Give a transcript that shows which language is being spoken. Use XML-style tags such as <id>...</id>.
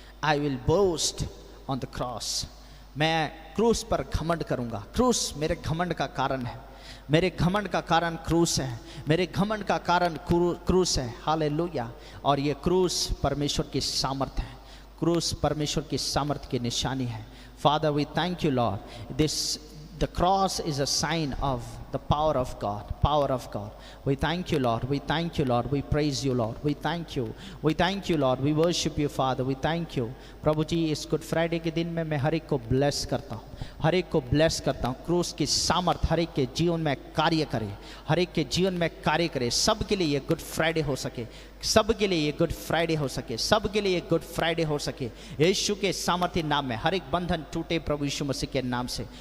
<en>I will boast on the cross.</en> <hi>मैं क्रूस पर घमंड करूँगा। क्रूस मेरे घमंड का कारण है, मेरे घमंड का कारण क्रूस है, मेरे घमंड का कारण क्रूस है। हालेलुया। और ये क्रूस परमेश्वर की सामर्थ है, क्रूस परमेश्वर की सामर्थ की निशानी है।</hi> <en>Father we thank you Lord, this the cross is a sign of the power of God, power of God. We thank you Lord, we thank you Lord, we praise you Lord, we thank you, we thank you Lord, we worship you Father, we thank you।</en> <hi>प्रभु जी इस good Friday के दिन में मैं हर एक को bless करता हूँ, हर एक को ब्लेस करता हूँ। क्रूस की सामर्थ हर एक के जीवन में कार्य करे, हर एक के जीवन में कार्य करे। सब के लिए ये गुड फ्राइडे हो सके, सब के लिए ये गुड फ्राइडे हो सके, सब के लिए ये गुड फ्राइडे हो सके। यीशु के सामर्थ्य नाम में हर एक बंधन टूटे प्रभु यीशु मसीह के नाम से।</hi>